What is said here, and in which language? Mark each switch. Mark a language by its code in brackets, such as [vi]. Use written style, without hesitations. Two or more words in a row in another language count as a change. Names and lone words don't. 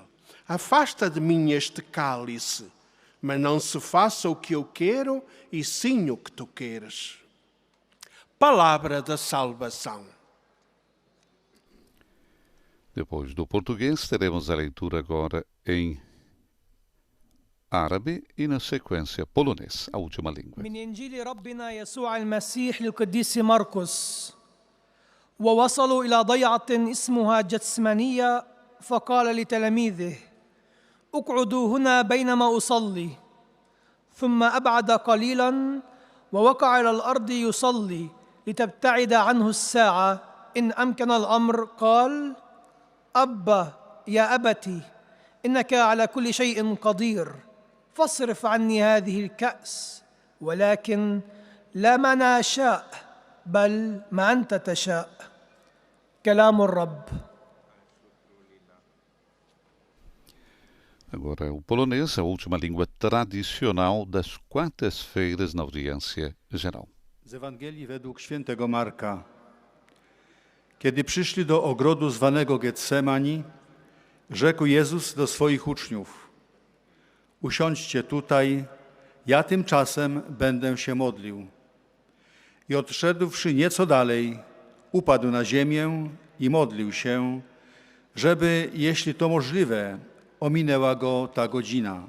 [pt] Afasta de mim este cálice, mas não se faça o que eu quero, e sim o que tu queres. Palavra da salvação. Depois do português, teremos a leitura agora em árabe e, na sequência, polonês, a última língua. [ar] من إنجيل ربنا يسوع المسيح للقديس مرقس. ووصلوا إلى ضيعة اسمها جتسمانية فقال لتلاميذه: اقعدوا هنا بينما أصلي. ثم أبعد قليلا ووقع على الأرض يصلي لتبتعد عنه الساعة إن أمكن الأمر. قال: أبا يا أبتي إنك على كل شيء قدير فاصرف عني هذه الكأس ولكن لا ما أنا أشاء بل ما أنت تشاء. كلام الرب. [pt] Agora, o polonês, a última língua tradicional das quartas-feiras na audiência geral. [pl] Z Ewangelii według świętego Marka. Kiedy przyszli do ogrodu zwanego Getsemani, rzekł Jezus do swoich uczniów: usiądźcie tutaj, ja tymczasem będę się modlił. I odszedłszy nieco dalej, upadł na ziemię i modlił się, żeby, jeśli to możliwe, ominęła go ta godzina.